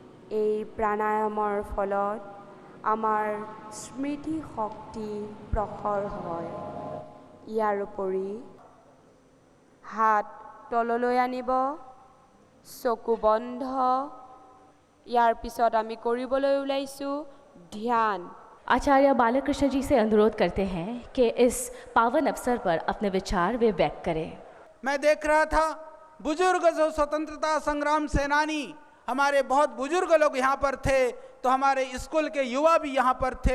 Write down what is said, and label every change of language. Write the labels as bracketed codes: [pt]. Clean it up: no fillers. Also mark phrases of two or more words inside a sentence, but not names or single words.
[as] এই প্ৰাণায়ামৰ ফলত আমাৰ স্মৃতি শক্তি প্ৰখৰ হয়। ইয়াৰ উপৰি হাত তললৈ আনিব, চকু বন্ধ। ইয়াৰ পিছত আমি কৰিবলৈ ওলাইছোঁ ধ্যান। [hi] आचार्य बालकृष्ण जी से अनुरोध करते हैं कि इस पावन अवसर पर अपने विचार वे व्यक्त करें। मैं देख रहा था बुजुर्ग जो स्वतंत्रता संग्राम सेनानी, हमारे बहुत बुजुर्ग लोग यहाँ पर थे, तो हमारे स्कूल के युवा भी यहाँ पर थे।